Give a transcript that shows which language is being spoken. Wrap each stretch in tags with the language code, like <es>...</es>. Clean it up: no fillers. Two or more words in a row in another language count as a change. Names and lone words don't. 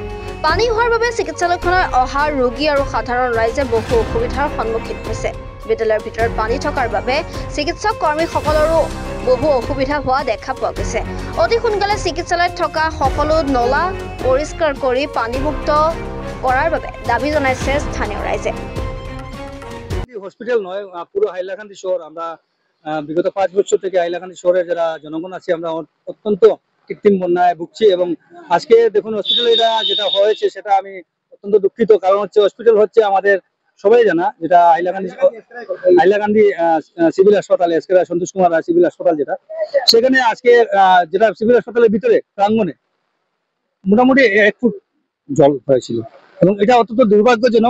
<as>পানী হোৱাৰ বাবে চিকিৎসালয়খনৰ অহা ৰোগী আৰু সাধাৰণ ৰাইজে বহু অসুবিধাৰ সন্মুখীন হৈছে। বিদ্যালয়ৰ ভিতৰত পানী থকাৰ বাবে চিকিৎসক কৰ্মীসকলৰো বহু অসুবিধা হোৱা দেখা পোৱা গৈছে। অতি সোনকালে চিকিৎসালয়ত থকা সকলো নলা পৰিষ্কাৰ কৰি পানীমুক্ত কৰাৰ বাবে দাবী জনাইছে স্থানীয় ৰাইজে।</as> <bn>হসপিটাল নয়, পুরো হাইলাকান্দি শহর আমরা বিগত 5 বছর থেকে হাইলাকান্দি শহরে যারা জনগণ আছে আমরা অত্যন্ত কৃত্রিম বন্যায় ভুগছি এবং আজকে দেখুন হসপিটাল যেটা হয়েছে সেটা আমি অত্যন্ত দুঃখিত। কারণ হচ্ছে হসপিটাল হচ্ছে আমাদের সবাই জানা, যেটা হাইলাকান্দি সিভিল হাসপাতাল, সন্তোষ কুমার রায় সিভিল হাসপাতাল, যেটা সেখানে আজকে যেটা সিভিল হাসপাতালের ভিতরে প্রাঙ্গণে মোটামুটি 1 ফুট জল হয়েছিল এবং এটা অত্যন্ত দুর্ভাগ্যজনক।</bn>